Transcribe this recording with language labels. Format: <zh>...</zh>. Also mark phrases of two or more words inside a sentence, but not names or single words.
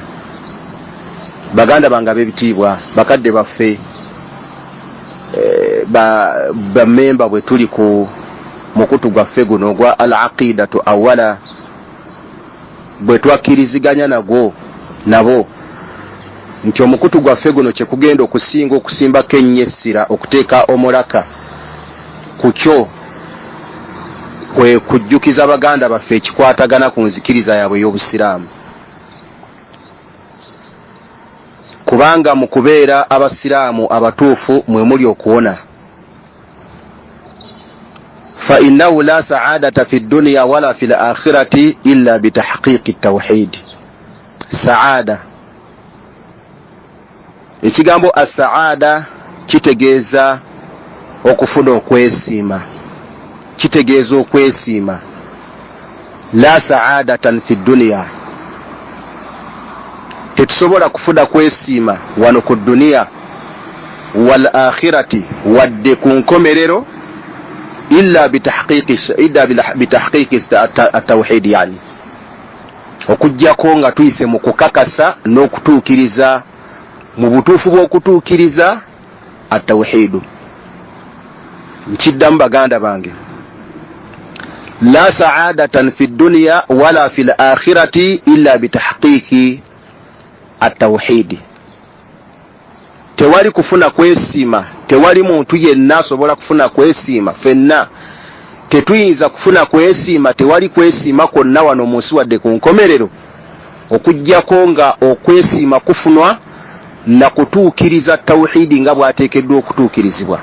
<lg>Baganda banga b'ebitiibwa, bakadde baffe, bammemba bwe tuli ku mukutu gwaffe guno ogwa</lg> <ar>العقيدة أولا,</ar> <lg>bwe twakkiriziganya nabo nti omukutu gwaffe guno kye kugenda okusinga okusimbako ennyo essira, okuteeka omulaka ku kyo kwe kujjukiza baganda baffe ekikwatagana ku nzikiriza yaabwe y'obusiraamu. Kubanga mu kubeera abasiraamu abatuufu mwe muli okuwona.</lg> <ar>فإنه لا سعادة في الدنيا ولا في الآخرة إلا بتحقيق التوحيد.</ar> <lg>Saada, ekigambo as-saada kitegeeza okufuna okwesiima, kitegeeza okwesiima.</lg> <ar>لا سعادة في الدنيا,</ar> <lg>tetusobola kufuna kwesiima wano ku duniya</lg> <ar>والآخرة,</ar> <lg>wadde ku nkomerero,</lg> <ar>إلا بتحقيق التوحيد,</ar> <lg>yani okujjako nga tuyise mu kukakasa n'okutuukiriza mu butuufu bw'okutuukiriza at-tawhidu. Nkiddamu baganda bange,</lg> <ar>لا سعادة في الدنيا ولا في الآخرة إلا بتحقيق التوحيد.</ar> <lg>Tewali kufuna kwesiima, tewali muntu yenna asobola kufuna kwesiima, fenna tetuyinza kufuna kwesiima, tewali kwesiima kwonna wano munsi wadde ku nkomerero okujjako nga okwesiima kufunwa na kutuukiriza tawhidi nga bwateekeddwa okutuukirizibwa.</lg>